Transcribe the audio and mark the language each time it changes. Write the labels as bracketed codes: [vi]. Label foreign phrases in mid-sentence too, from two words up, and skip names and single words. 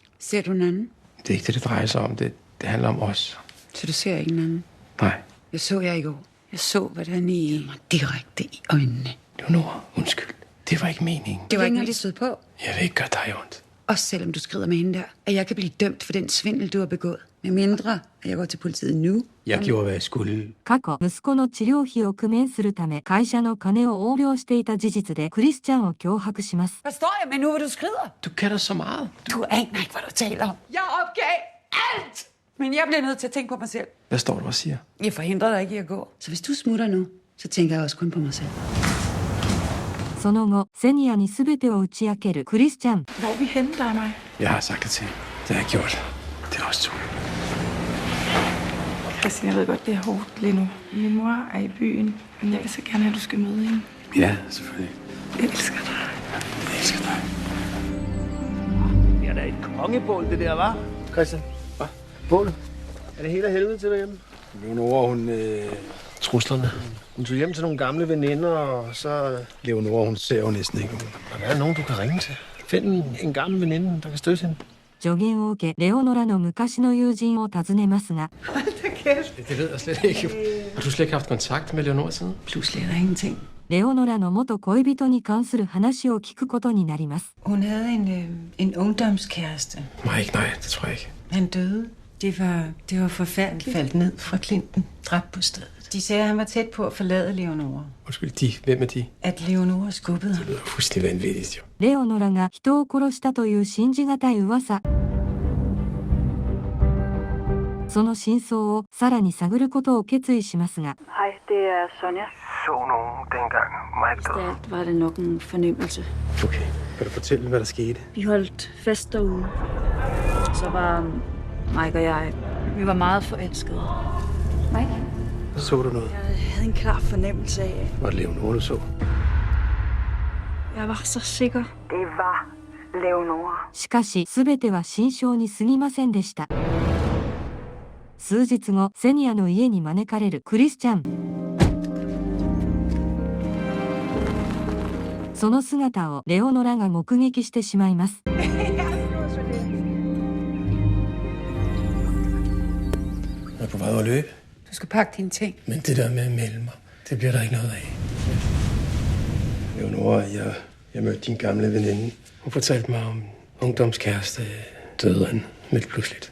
[da] Ser du en anden? Det er ikke det, det drejer sig om. Det handler om os. Så du ser ikke en anden? Nej. Jeg så jer i går. Jeg så, hvordan I mig direkte i øjnene. Leonora, undskyld. Det var ikke meningen. Det var ikke noget, de stod på. Jeg vil ikke gøre dig ondt. Også selvom du skrider med hende der, at jeg kan blive dømt for den svindel, du har begået. Med mindre, at jeg går til politiet nu. Jeg gjorde, hvad jeg skulle. [ja] 過去息子の治療費を工面するため会社の金を横領していた事実でクリスチャンを脅迫します。 [da] Hvad står jeg med nu, hvor du skrider? Du kan da så meget. Du aner ikke, hvad du taler om. Jeg opgav alt! Men jeg bliver nødt til at tænke på mig selv. Hvad står du og siger? Jeg forhindrer dig ikke i at gå. Så hvis du smutter nu, så tænker jeg også kun på mig selv. [ja] その後、セニアに全てを打ち明けるクリスチャン。 [da] Hvor er vi henne, dig og mig? Jeg har sagt det til hende. Det har jeg gjort. Det er også to. Christian, jeg ved godt, det er hårdt lige nu. Min mor er i byen, men jeg vil så gerne have, at du skal møde hende. Ja, selvfølgelig. Jeg elsker dig. Jeg elsker dig. Det er da et kongebål, det der, var. Christian? Hvad? Bål? Er det hele af helvede til derhjemme? Leonora, hun truslerne. Hun tog hjem til nogle gamle veninder, og så... Leonora, hun ser jo næsten ikke ud. Og der er nogen, du kan ringe til. Find en gammel veninde, der kan støtte hende. [ja] 助言を受け、レオノラの昔の友人を訪ねますが、 [da] Det ved jeg slet ikke. Har du slet ikke haft kontakt med Leonora siden? Pludselig er der ingenting. [ja] レオノラの元恋人に関する話を聞くことになります。 [da] Hun havde en ungdomskæreste. Nej, det tror jeg ikke. Han døde. Det var forfærdeligt. Faldt ned fra klinten. Dræbt på stedet. De sagde, at han var tæt på at forlade Leonora. Undskyld, de. Hvem er de? At Leonora skubbede ham. Det lyder fuldstændig vanvittigt, jo. [ja] レオノラが人を殺したという信じがたい噂。その真相をさらに探ることを決意しますが、 [da] Hej, det er Sonja. Så nogen dengang mig Mest af alt var det nok en fornemmelse. Okay. Kan du fortælle, hvad der skete? Vi holdt fest derude. Så var Mike og jeg, vi var meget forelskede. Mike? Så du noget? Jeg havde en klar fornemmelse af, Var det Leonora, du så? jeg var så sikker. Det var Leonora. [ja] しかし全ては心象に過ぎませんでした。数日後、セニアの家に招かれるクリスチャン。その姿をレオノラが目撃してしまいます。 [da] Jeg er på vej ud at løbe. Du skal pakke dine ting. Men det der med at melde mig, det bliver der ikke noget af. Leonora, jeg mødte din gamle veninde. Hun fortalte mig om ungdomskæreste døde han lidt pludseligt.